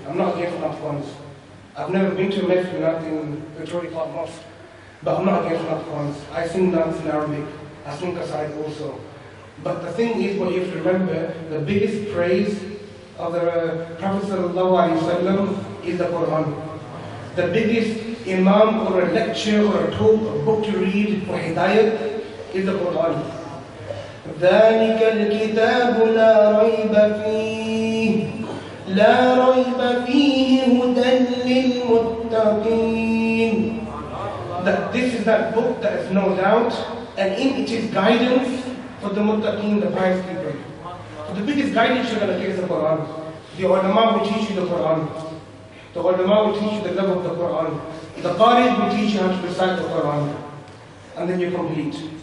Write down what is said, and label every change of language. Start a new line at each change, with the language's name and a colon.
English: I'm not against Nafghans. I've never been to a masjid in Victoria Park Mosque, but I'm not against Nafghans. I sing dance in Arabic. I sing qasa'id also. But the thing is, what you have to remember, the biggest praise of the Prophet ﷺ is the Quran. The biggest Imam or a lecture or a talk, a book to read for Hidayat is the Quran.
Arabic: ذلك الكتاب لا ريب فيه هدى للمتقين.
English: That this is that book that is no doubt, and in it is guidance for the muttaqeen, the pious people. So the biggest guidance you're going to get is the Quran. The ulama will teach you the Quran. The ulama will teach you the love of the Quran. The Qari will teach you how to recite the Quran. And then you complete.